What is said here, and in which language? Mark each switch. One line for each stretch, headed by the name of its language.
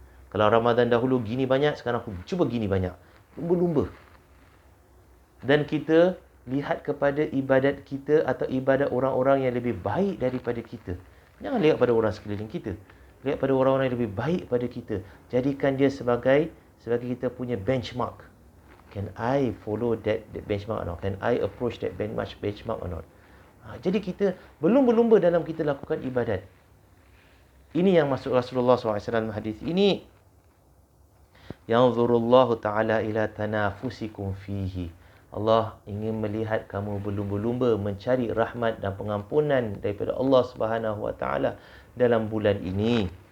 Malay: Kalau Ramadan dahulu gini banyak, sekarang aku cuba gini banyak. Lumba-lumba. Dan kita lihat kepada ibadat kita atau ibadat orang-orang yang lebih baik daripada kita. Jangan lihat pada orang sekeliling kita. Lihat pada orang-orang yang lebih baik pada kita. Jadikan dia sebagai kita punya benchmark.
English: Can I follow that benchmark or not? Can I approach that benchmark or not?
Malay: Jadi kita berlumba-lumba dalam kita lakukan ibadat. Ini yang masuk Rasulullah SAW hadis ini.
Arabic: Yanzurullahu ta'ala ila tanafusikum fihi.
Malay: Allah ingin melihat kamu berlumba-lumba mencari rahmat dan pengampunan daripada Allah Subhanahu Wa Taala dalam bulan ini.